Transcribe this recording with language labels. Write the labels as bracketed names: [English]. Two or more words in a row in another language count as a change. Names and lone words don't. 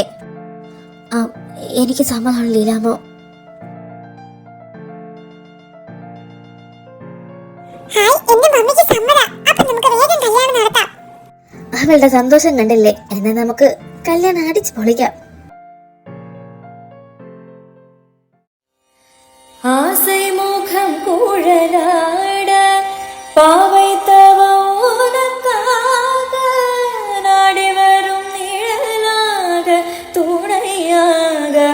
[Malayalam] ആ, എനിക്ക് സമ്മതമാണ് ലീലാമോ. ഹായ് എന്റെ മമ്മിക്ക് സമ്മത. അപ്പൊ നമുക്ക് വേഗം കല്യാണം നടത്താം. അവളുടെ സന്തോഷം കണ്ടില്ലേ? എന്നാൽ നമുക്ക് കല്യാണം അടിച്ചു പൊളിക്കാം. [Tamil] ஆசை முகம் குழலாட பாவைத்தவம் உனக்காக நாடி வரும் நிழலாக துணையாக